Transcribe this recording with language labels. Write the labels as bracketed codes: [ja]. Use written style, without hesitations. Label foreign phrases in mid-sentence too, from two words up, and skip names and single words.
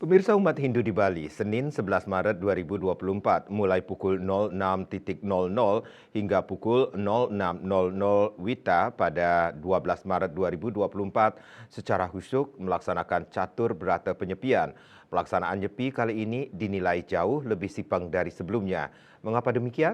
[id] Pemirsa umat Hindu di Bali, Senin 11 Maret 2024, mulai pukul 06.00 hingga pukul 06.00 WITA pada 12 Maret 2024 secara khusyuk melaksanakan catur berata penyepian. Pelaksanaan nyepi kali ini dinilai jauh lebih simpang dari sebelumnya. Mengapa demikian?